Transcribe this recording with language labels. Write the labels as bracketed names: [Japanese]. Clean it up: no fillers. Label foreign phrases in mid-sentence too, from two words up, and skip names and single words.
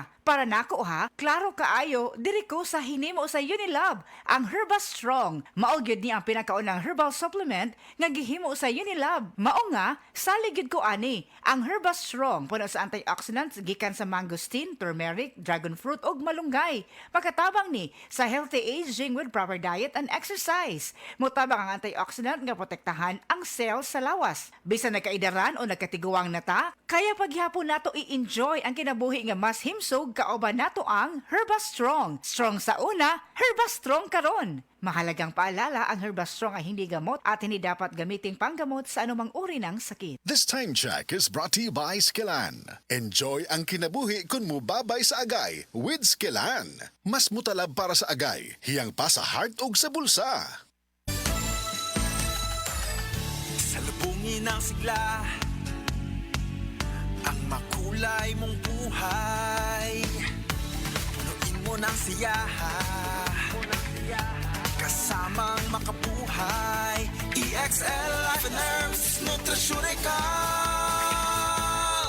[Cebuano] Para nako ha, klaro kaayo, diri ko sa hinimo sa Unilab, ang Herba Strong. Mao gyud ni ang pinakaunang herbal supplement nga gihimo sa Unilab. Mao nga, salig gyud ko ani, ang Herba Strong puno sa antioxidants gikan sa mangosteen, turmeric, dragon fruit ug malunggay. Pagkatabang ni sa [English] healthy aging with proper diet and exercise. [Cebuano] Mutabang ang antioxidant nga protektahan ang cells sa lawas. Bisan nagkaidaran o nagkatiguang nata, kaya paghihapon nato i-enjoy ang kinabuhi nga mas himsog kauban nato ang Herba Strong. Strong sa una, Herba Strong karon. [Filipino] Mahalagang paalala, ang Herba Strong ay hindi gamot at hindi dapat gamitin panggamot sa anumang uri ng sakit. [English] This time check is brought to you by Skillan. [Cebuano] Enjoy ang kinabuhi kun mubabay sa agay with Skillan. Mas mutalab para sa agay, hiyang pa sa heart ug sa bulsa. [Filipino] Salubungin ang sigla, ang makulay mong buhay. Punuin mo ng siyaha, kasamang makabuhay. [English] EXL Life and Herbs Nutraceutical.